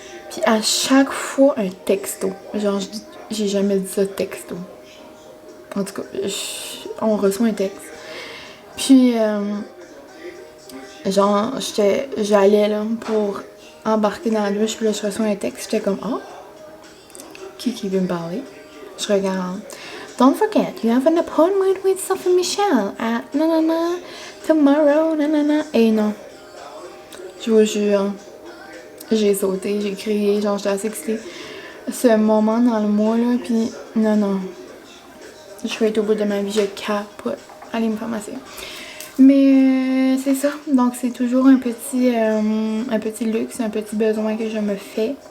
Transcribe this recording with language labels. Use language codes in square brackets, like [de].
[fr] Puis à chaque fois, un texto. Genre, j'ai jamais dit ça, texto. En tout cas, on reçoit un texte. Puis, genre, j'allais là pour embarquer dans la douche, puis là, je reçois un texte, j'étais comme, oh, qui veut me parler? Je regarde. [en] Don't forget, you have an appointment with Sophie Michel at nanana, tomorrow, nanana. [fr] Et non, je vous jure, j'ai sauté, j'ai crié, genre, j'étais assez excitée. Ce moment dans le mois, là, puis non, je vais être au bout de ma vie, je capote. Allez me faire masser. Mais c'est ça, donc c'est toujours un petit luxe, un petit besoin que je me fais.